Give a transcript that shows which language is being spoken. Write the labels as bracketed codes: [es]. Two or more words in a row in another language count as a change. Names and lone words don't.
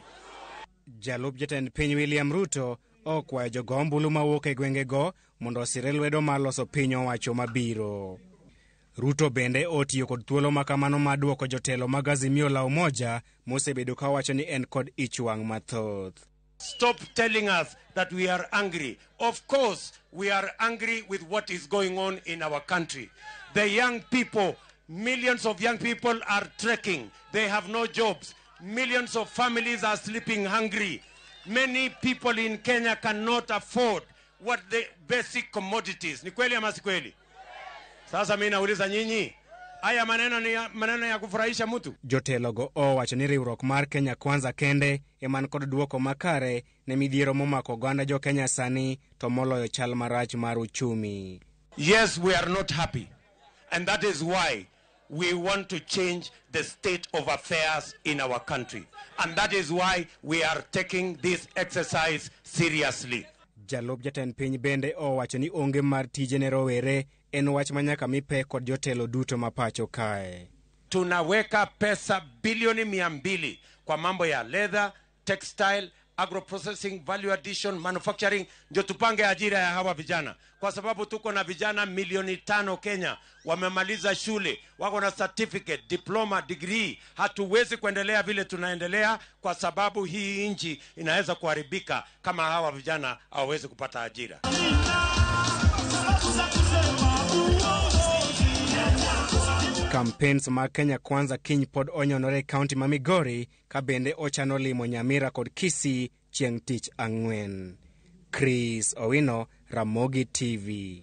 [luo] Jalup jatend piny William Ruto okwayo jogo ombulu mawuok e gwengego mondo osire lwedo mar loso piny owacho mabiro. Ruto bende otiyo kod thuolo makamano mar duoko jotelo mag Azimio la Umoja mosebedo ka wacho ni en kod ichwang' mathoth. [en] Stop telling us that we are angry. Of course, we are angry with what is going on in our country. The young people, millions of young people are trekking. They have no jobs. Millions of families are sleeping hungry. Many people in Kenya cannot afford what the basic commodities. [sw] Ni kweli ama si kweli? Sasa mimi nauliza nyinyi, haya maneno ya kufurahisha mtu? [luo] Jotelogo owacho ni riwruok mar Kenya Kwanza kende eman kod duoko makare ne midhiero momako oganda jo Kenya sani to moloyo chal marach mar uchumi. [en] Yes, we are not happy. And that is why we want to change the state of affairs in our country. And that is why we are taking this exercise seriously. [luo] Jalup jatend piny bende owacho ni onge mar tije ne rowere en wach manyaka mipe kod jotelo duto mapacho kae. [sw] Tunaweka pesa bilioni 200 kwa mambo ya [en] leather, textile, agro-processing, value addition, manufacturing, [sw] ndio tupange ajira ya hawa vijana. Kwa sababu tuko na vijana milioni 5 Kenya, wamemaliza shule, wako na [en] certificate, diploma, degree. [sw] Hatuwezi kuendelea vile tunaendelea kwa sababu hii nchi inaweza kuharibika kama hawa vijana hawawezi kupata ajira. [luo] Campaigns mar Kenya Kwanza kiny pod onyonore kaunti ma Migori ka bende ochano limo Nyamira kod Kisii chieng' tich ang'wen. Chris Owino, Ramogi TV.